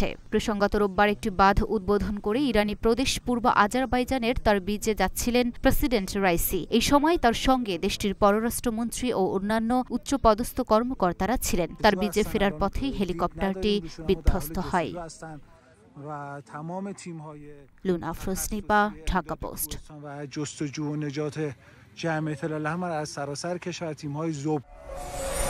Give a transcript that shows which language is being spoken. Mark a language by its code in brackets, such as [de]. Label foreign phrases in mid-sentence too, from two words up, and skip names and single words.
[bn] প্রসঙ্গত রোববার একটি বাঁধ উদ্বোধন করে ইরানি প্রদেশ পূর্ব আজারবাইজানের তার বিজে যাচ্ছিলেন প্রেসিডেন্ট রাইসি। এই সময় তার সঙ্গে দেশটির পররাষ্ট্রমন্ত্রী ও অন্যান্য উচ্চপদস্থ কর্মকর্তারা ছিলেন। তার বিজে ফেরার পথেই হেলিকপ্টারটি বিধ্বস্ত হয়। লুনা ফ্রোসনিপা, ঢাকা পোস্ট। [fa] جستجو و نجات جمعیت الاحمر از سراسر کشور تیم‌های ذوب